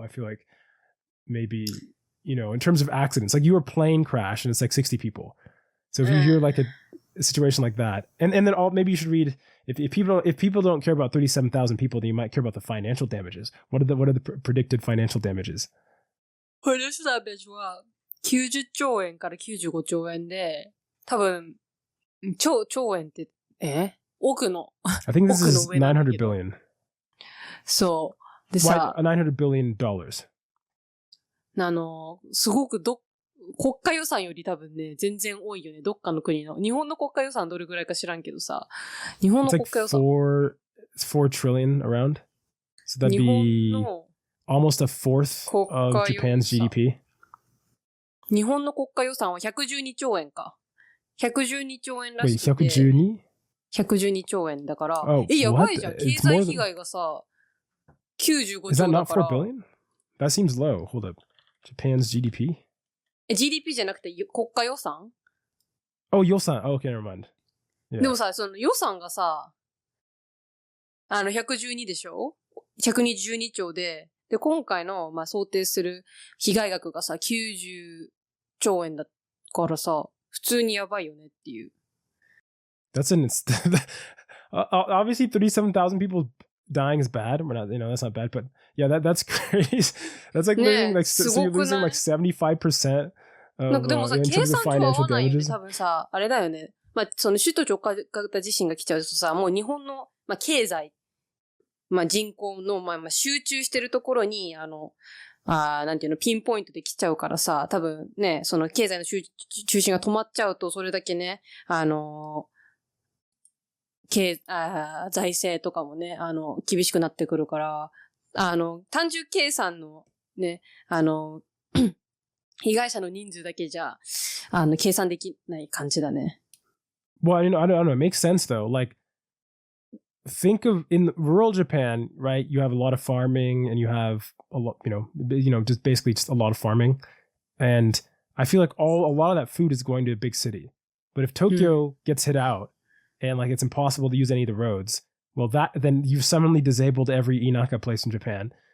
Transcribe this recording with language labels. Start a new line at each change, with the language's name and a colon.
English: I feel like maybe, in terms of accidents, like you were plane crash and it's like 60 people. So if you hear like a situation like that, and then maybe you should read, if people don't care about 37,000 people, then you might care about the financial damages. What are the predicted financial damages? Financial damage
Japanese: は90兆円から95兆円で、多分、兆円って、億の。
English: I think this is 900 billion.
Japanese: そう。でさ、
English: 900 billion dollars.
Japanese: すごく国家予算より多分ね、全然多いよね。どっかの国の。日本の国家予算どれぐらいか知らんけどさ。日本の国家予算。
English: 4 trillion around. So that'd be almost a fourth of Japan's GDP.
Japanese: 日本の国家予算は112兆円か。 112兆円らしくて。 112? 112兆円だから。やばいじゃん。経済被害がさ、95兆だから。
English: Is that not 4 billion? That seems low. Hold up. Japan's GDP?GDP
Japanese: じゃなくて国家予算？
English: 予算。Okay, never mind. Yeah.
Japanese: でもさ、その予算がさ、112でしょ？ 122 兆で、今回の、想定する被害額がさ、90兆円だからさ、普通にやばいよねっていう。
English: That's obviously 37,000 people dying is bad. We're not, that's not bad, but yeah, that's crazy. That's like losing, like, so you're losing like 75%.
Japanese: でもさ、計算上は合わないよね。多分さ、あれだよね。その首都直下型地震が来ちゃうとさ、もう日本の、経済、人口の、集中してるところに、なんていうの、ピンポイントで来ちゃうからさ、多分ね、その経済の中心が止まっちゃうと、それだけね、財政とかもね、厳しくなってくるから、単純計算のね、被害者の人数だけじゃ、計算できない感じだね。
English: Well, I don't know. It makes sense though. Like, think of in rural Japan, right? You have a lot of farming and you have a lot, just basically just a lot of farming. And I feel like a lot of that food is going to a big city. But if Tokyo gets hit out and like it's impossible to use any of the roads, well, then you've suddenly disabled every Inaka place in Japan.